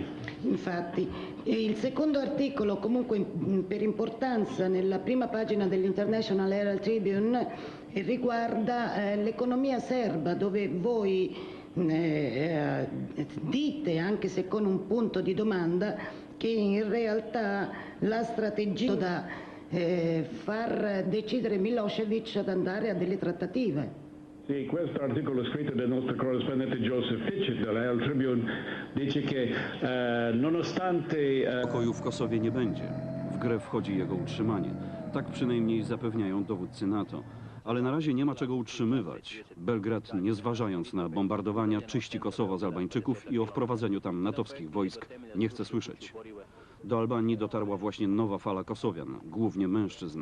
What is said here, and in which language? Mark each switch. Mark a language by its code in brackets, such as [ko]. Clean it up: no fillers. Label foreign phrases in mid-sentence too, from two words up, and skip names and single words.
[it] Infatti, il secondo articolo, comunque per importanza, nella prima pagina dell'International Herald Tribune riguarda l'economia serba, dove voi dite, anche se con un punto di domanda, che in realtà la strategia da far decidere Milošević ad andare a delle trattative. Sì, questo articolo scritto del nostro corrispondente Joseph Fitchett della Herald Tribune dice che nonostante [pl] pokoju w Kosowie nie będzie. W grę wchodzi jego utrzymanie. Tak przynajmniej zapewniają dowódcy NATO. Ale na razie nie ma czego utrzymywać. Belgrad, nie zważając na bombardowania, czyści Kosowo z Albańczyków i o wprowadzeniu tam natowskich wojsk nie chce słyszeć. Do Albanii dotarła właśnie nowa fala Kosowian, głównie mężczyzn.